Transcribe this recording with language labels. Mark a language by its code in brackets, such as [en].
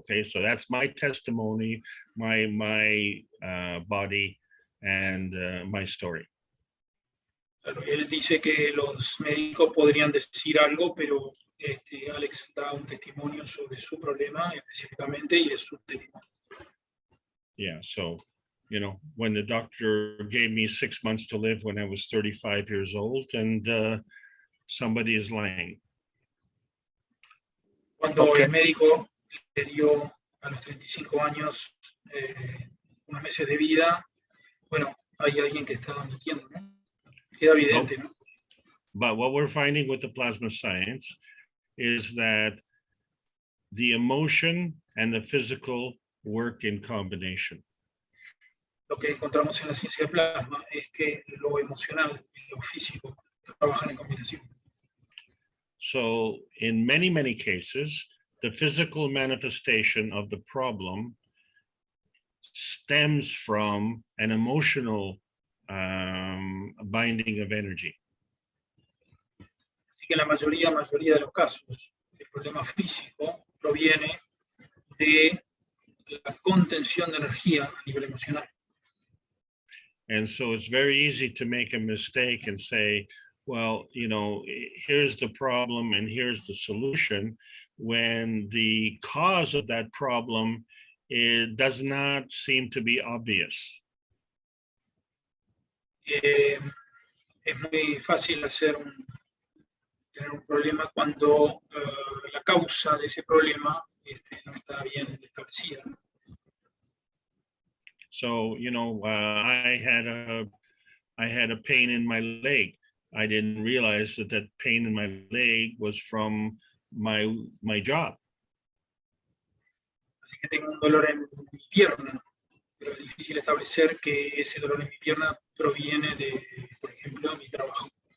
[en] Okay, so that's my testimony, my body, and my story. [es] Él dice que los médicos podrían decir algo, pero Alex da un testimonio sobre su problema específicamente y es su testimonio. [en] Yeah, so, you know, when the doctor gave me 6 months to live when I was 35 years old, and somebody is lying. [es] Cuando el médico le dio a los 35 años unos meses de vida, bueno, hay alguien que está mintiendo, ¿no? Queda evidente, ¿no? [en] But what we're finding with the plasma science is that the emotion and the physical work in combination. [es] Lo que encontramos en la ciencia de plasma es que lo emocional y lo físico trabajan en combinación. [en] So in many cases, the physical manifestation of the problem stems from an emotional binding of energy. [es] Así que en la mayoría de los casos, el problema físico proviene de la contención de energía a nivel emocional. [en] And so it's very easy to make a mistake and say, well, you know, here's the problem and here's the solution, when the cause of that problem, it does not seem to be obvious. [es] Es muy fácil tener un problema cuando la causa de ese problema no está bien establecida. [en] So, you know, I had a pain in my leg. I didn't realize that pain in my leg was from my job. [es] Así que tengo un dolor en mi pierna, pero es difícil establecer que ese dolor en mi pierna proviene de, por ejemplo, mi trabajo.